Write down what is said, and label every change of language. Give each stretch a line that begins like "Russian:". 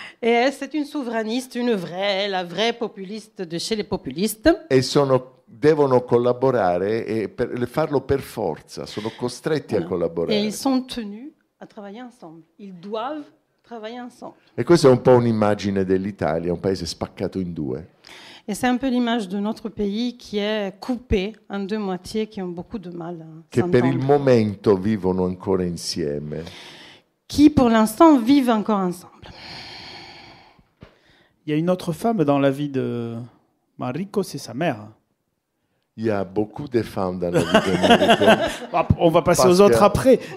French: Et elle, c'est une souverainiste, la vraie populiste de chez les populistes.
Italian: E devono collaborare e farlo per forza, sono costretti a collaborare.
French: Et ils sont tenus à travailler ensemble. Ils doivent travailler ensemble.
Italian: E questa è un po' un'immagine dell'Italia, un paese spaccato in due.
French: Et c'est un peu l'image de notre pays qui est coupé en deux moitiés, qui ont beaucoup de mal à
Italian: Che per il
French: s'entendre.
Italian: momento vivono ancora insieme.
French: Qui, pour l'instant, vivent encore ensemble. Il y a une autre femme dans la vie de Manrico, c'est sa mère. Il y a beaucoup de femmes dans la
Italian: vita di
French: Manrico. On va passer aux autres après.